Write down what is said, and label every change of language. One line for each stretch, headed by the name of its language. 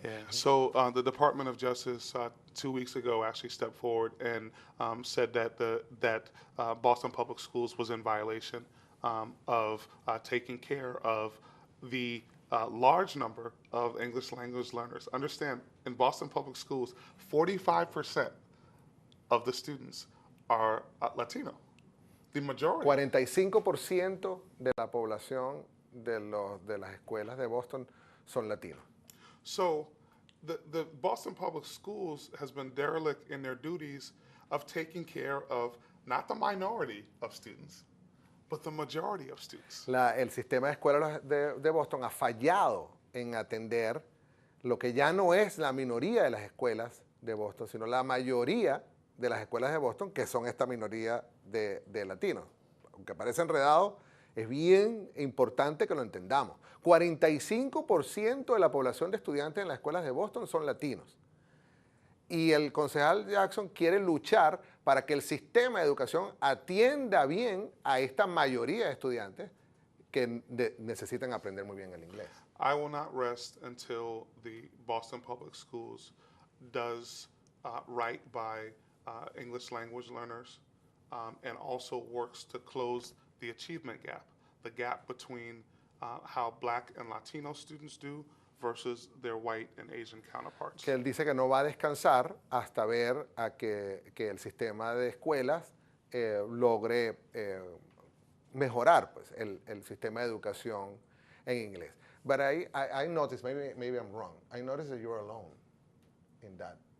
English: So the Department of Justice 2 weeks ago actually stepped forward and said that Boston Public Schools was in violation of taking care of the large number of English language learners. Understand, in Boston Public Schools, 45% of the students are Latino. The majority.
Spanish: 45% de la población de las escuelas de Boston son latinos.
English: So the Boston Public Schools has been derelict in their duties of taking care of not the minority of students, but the majority of students.
Spanish: El sistema de escuelas de Boston ha fallado en atender lo que ya no es la minoría de las escuelas de Boston, sino la mayoría de las escuelas de Boston, que son esta minoría de latinos. Aunque parece enredado, es bien importante que lo entendamos. 45% de la población de estudiantes en las escuelas de Boston son latinos. Y el concejal Jackson quiere luchar para que el sistema de educación atienda bien a esta mayoría de estudiantes que necesitan aprender muy bien el inglés.
English: I will not rest until the Boston Public Schools does right by English language learners and also works to close the achievement gap, the gap between how Black and Latino students do versus their white and Asian counterparts.
Spanish: Que él dice que no va a descansar hasta ver a que el sistema de escuelas logre mejorar pues, el sistema de educación en inglés.
English: But I noticed, maybe I'm wrong, I noticed that you're alone in that.